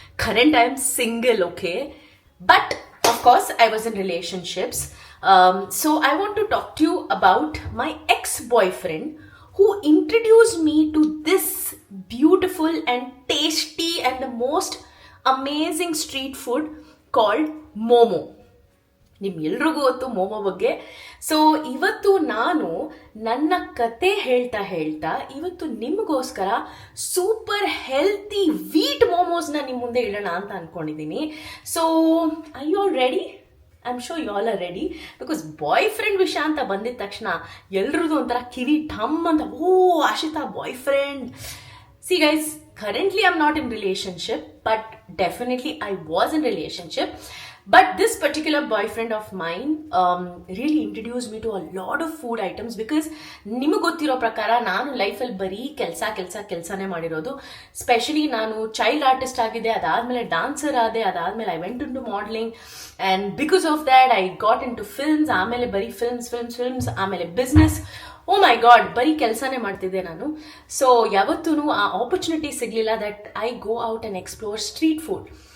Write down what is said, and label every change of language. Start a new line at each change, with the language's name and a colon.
English: Current I am single, okay? But of course I was in relationships. So I want to talk to you about my ex-boyfriend who introduced me to this beautiful and tasty and the most amazing street food called Momo.
Kannada: ನಿಮ್ಗೆಲ್ರಿಗೂ ಗೊತ್ತು ಮೋಮೋ ಬಗ್ಗೆ. So ಇವತ್ತು ನಾನು ನನ್ನ ಕತೆ ಹೇಳ್ತಾ ಇವತ್ತು ನಿಮಗೋಸ್ಕರ ಸೂಪರ್ ಹೆಲ್ತಿ ವೀಟ್ ಮೋಮೋಸ್ನ ನಿಮ್ಮ ಮುಂದೆ ಇಡೋಣ ಅಂತ ಅನ್ಕೊಂಡಿದ್ದೀನಿ.
English: So I you all ready? I am sure you all are ready.
Kannada: Because boy friend ವಿಷಯ ಅಂತ ಬಂದಿದ ತಕ್ಷಣ ಎಲ್ರದ್ದು ಒಂಥರ ಕಿವಿ ಠಮ್ ಅಂತ, ಓ Ashita boy friend.
English: See guys, currently I'm not in relationship, but definitely I was in relationship. But this particular boyfriend of mine really introduced me to a lot of food items, because
Kannada: ನಿಮಗೆ ಗೊತ್ತಿರೋ ಪ್ರಕಾರ ನಾನು ಲೈಫಲ್ಲಿ ಬರೀ ಕೆಲಸನೇ ಮಾಡಿರೋದು. Specially ನಾನು child artist ಆಗಿದೆ, ಅದಾದಮೇಲೆ ಡಾನ್ಸರ್ ಆದೆ, ಅದಾದಮೇಲೆ
English: I went into modelling, and because of that I got into films.
Kannada: ಆಮೇಲೆ ಬರೀ ಫಿಲ್ಮ್ಸ್, ಆಮೇಲೆ ಬಿಸ್ನೆಸ್. ಓ ಮೈ ಗಾಡ್, ಬರೀ ಕೆಲಸನೇ ಮಾಡ್ತಿದ್ದೆ ನಾನು. ಸೊ ಯಾವತ್ತೂ ಆ ಆಪರ್ಚುನಿಟಿ ಸಿಗಲಿಲ್ಲ
English: That I go out and explore street food.